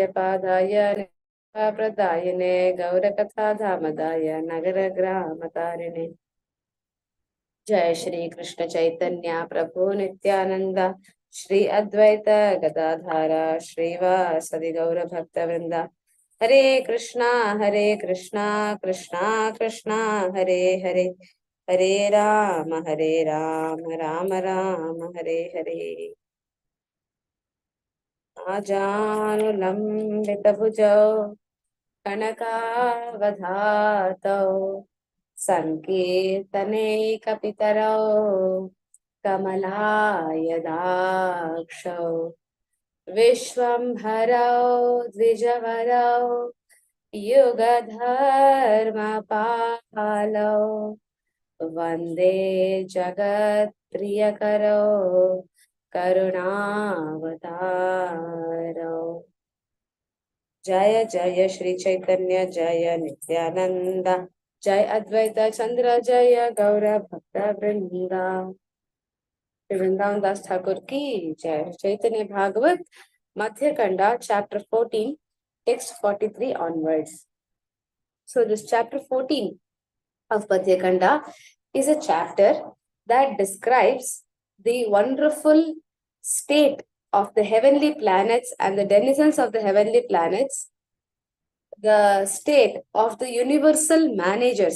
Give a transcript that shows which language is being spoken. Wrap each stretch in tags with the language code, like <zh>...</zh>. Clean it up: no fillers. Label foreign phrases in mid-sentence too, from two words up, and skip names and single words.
<sa>पादाय प्रदायिने गौरकथा धामदाय नगर ग्राम तारिणे जय श्री कृष्ण चैतन्य प्रभु नित्यानंद श्री अद्वैत गदाधारा श्रीवासदि गौर भक्त वृंदा हरे कृष्णा कृष्णा कृष्णा हरे हरे हरे राम राम राम हरे हरे आजानुलम्बितभुजौ कनकावधातौ सङ्कीर्तनैकपितरौ कमलायदाक्षौ विश्वम्भरौ द्विजवरौ युगधर्मपालौ वन्दे जगत्प्रियकरौ करुणावतारौ जय जय श्री चैतन्य जय नित्यानंद जय अद्वैत चंद्र जय गौर भक्त वृंदा वृंदावन दास</sa> <hi>ठाकुर की जय</hi> <sa>चैतन्य भागवत मध्य खंडा</sa> <en>chapter 14 text 43 onwards. So this chapter 14 of Madhya Khanda is a chapter that describes the wonderful state of the heavenly planets and the denizens of the heavenly planets, the state of the universal managers.</en>